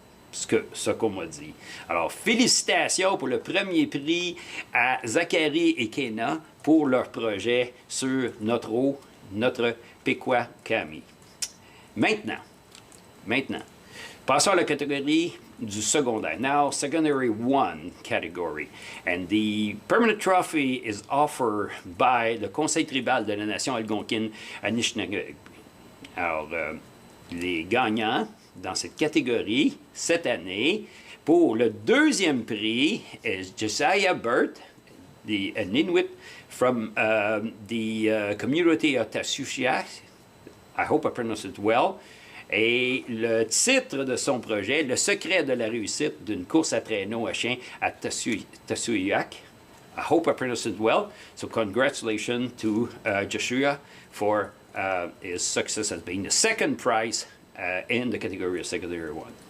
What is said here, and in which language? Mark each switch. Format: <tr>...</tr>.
<fr>Ce qu'on m'a dit. Alors, félicitations pour le premier prix à Zachary et Kena pour leur projet sur notre Pequakame. Maintenant, passons à la catégorie du secondaire.</fr> <en>Now, secondary 1 category. And the permanent trophy is offered by the Conseil tribal de la nation algonquine Anishinaabe.</en> <fr>Alors, les gagnants dans cette catégorie cette année, pour le deuxième prix,</fr> <en>is Josiah Burt, an Inuit from the community of Tasushia. I hope I pronounced it well.</en> <fr>Et le titre de son projet, Le secret de la réussite d'une course à traîneau à chien à Tasuyak.</fr> <en>I hope I pronounced it well. So congratulations to Joshua for his success as being the second prize in the category of secondary 1.</en>